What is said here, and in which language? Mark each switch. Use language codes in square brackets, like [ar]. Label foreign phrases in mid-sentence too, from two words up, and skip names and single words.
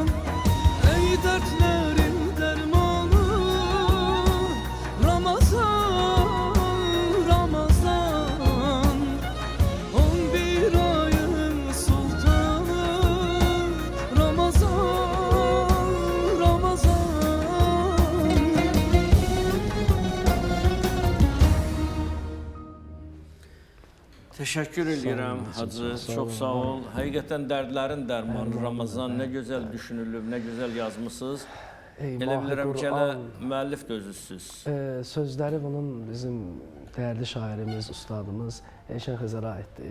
[tr] Ey dertlerin dermanı Ramazan, Ramazan, 11 ayın sultanı Ramazan, Ramazan. [az] Teşekkür edirəm Hacı, çox sağ ol. Həqiqətən dərdlərin dərmanı Ramazan nə gözəl düşünülüb, nə gözəl yazmısınız. Ey Elə Mahi bilirəm ki, elə Qur'an. müəllif də özüsüz. Sözləri bunun bizim değerli şairimiz, ustadımız Eşen Xızara aittir.